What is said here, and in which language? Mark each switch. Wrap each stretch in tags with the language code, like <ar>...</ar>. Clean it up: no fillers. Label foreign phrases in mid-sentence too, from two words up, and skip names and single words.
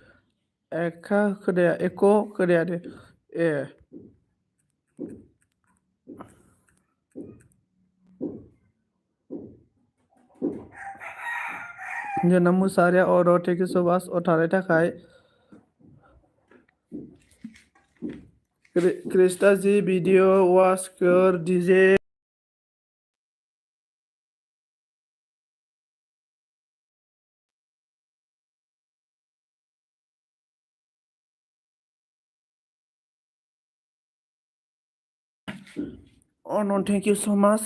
<brx>एख' खोनाया दे ए जोंना मुसाहारिया</brx> <en>thank you so much</en> <brx>थानायनि थाखाय।</brx> <hi>कृष्णा जी वीडियो वॉच कर दीजिए।</hi> <en>on thank you so much.</en>